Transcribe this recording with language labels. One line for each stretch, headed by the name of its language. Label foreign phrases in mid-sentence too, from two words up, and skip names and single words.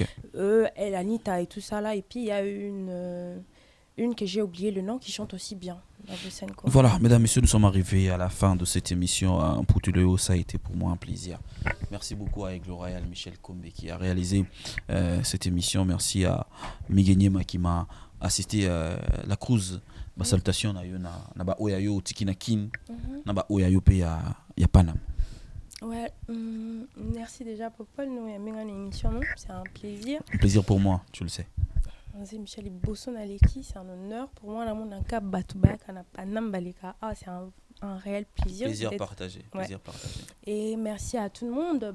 French: Eux, elle, Anita et tout ça là, et puis il y a une que j'ai oublié le nom qui chante aussi bien. Voilà, mesdames, messieurs, nous sommes arrivés à la fin de cette émission. Pour tout le haut, ça a été pour moi un plaisir. Merci beaucoup à Aigle Royal Michel Kombe qui a réalisé cette émission. Merci à Miguel qui m'a assisté à la Cruz. Ma salutation
Lingala: na ba oyayo tikinakin na ba oyayo pe ya Panam.
French: Ouais, merci déjà Popol, nous avons une émission, c'est un plaisir. Un plaisir pour moi, tu le sais. Michel Bosson Aleki, c'est un honneur pour moi. C'est un réel plaisir. Plaisir partagé. Ouais. Et merci à tout le monde.